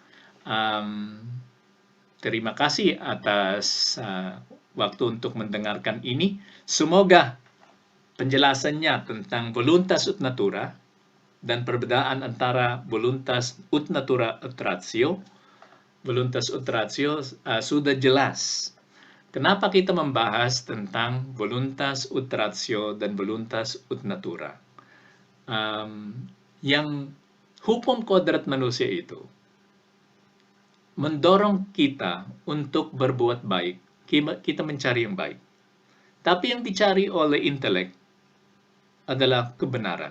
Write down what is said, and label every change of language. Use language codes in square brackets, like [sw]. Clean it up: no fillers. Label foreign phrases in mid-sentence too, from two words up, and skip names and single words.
[id] Terima kasih atas waktu untuk mendengarkan ini. Semoga penjelasannya tentang [la] voluntas ut natura [id] dan perbedaan antara [la] voluntas ut natura ut ratio, [id] sudah jelas. Kenapa kita membahas tentang [la] voluntas ut ratio [id] dan [la] voluntas ut natura? [id] Yang hukum kodrat manusia itu mendorong kita untuk berbuat baik, kita mencari yang baik. Tapi yang dicari oleh intelek adalah kebenaran.